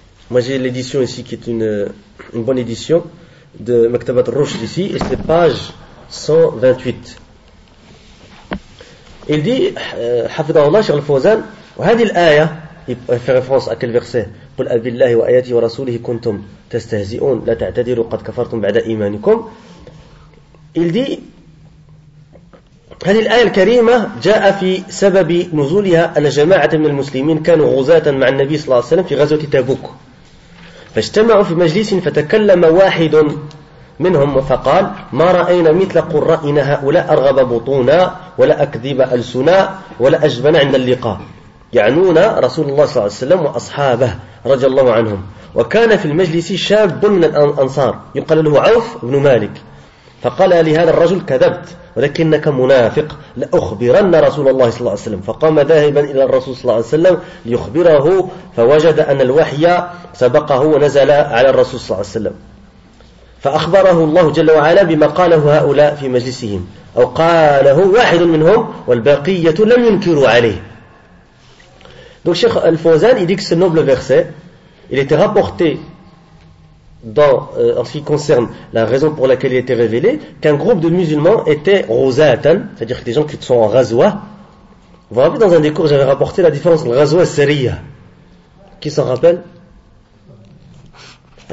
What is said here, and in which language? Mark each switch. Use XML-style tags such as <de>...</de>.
<fr>Moi j'ai l'édition ici qui est une bonne édition de Maktabat Rushd ici, et c'est page 128. Il dit, Hafidhahullah, Cheikh Al-Fawzan,</fr> <ar>وهذه الآية,</ar> <fr>il fait référence à quel verset ?</fr> <ar>قل أبالله وآياتي ورسوله كنتم تستهزئون لا تعتذروا قد كفرتم بعد إيمانكم.</ar> <fr>Il dit,</fr> <ar>هذه الآية الكريمة جاء في سبب نزولها أن جماعة من المسلمين كانوا غزاة مع النبي صلى الله عليه وسلم في غزوة تبوك فاجتمعوا في مجلس فتكلم واحد منهم فقال ما رأينا مثل قرائنا هؤلاء أرغب بطونا ولا أكذب ألسنا ولا أجبن عند اللقاء يعنون رسول الله صلى الله عليه وسلم وأصحابه رضي الله عنهم وكان في المجلس شاب من الأنصار يقال له عوف بن مالك فقال لهذا الرجل كذبت ولكنك منافق لأخبرن رسول الله صلى الله عليه وسلم فقام ذاهبا إلى الرسول صلى الله عليه وسلم ليخبره فوجد أن الوحي سبقه ونزل على الرسول صلى الله عليه وسلم فأخبره الله جل وعلا بما قاله هؤلاء في مجلسهم أو قاله واحد منهم والباقية لم ينكروا عليه.</ar> <fr>Donc Cheikh Al-Fawzan, il dit que ce noble verset, il était rapporté en ce qui concerne la raison pour laquelle il était révélé, qu'un groupe de musulmans était rouzatan, c'est-à-dire que des gens qui sont en ghazwa. Vous vous rappelez, dans un des cours, j'avais rapporté la différence entre ghazwa et seriya. Qui s'en rappelle ?</fr>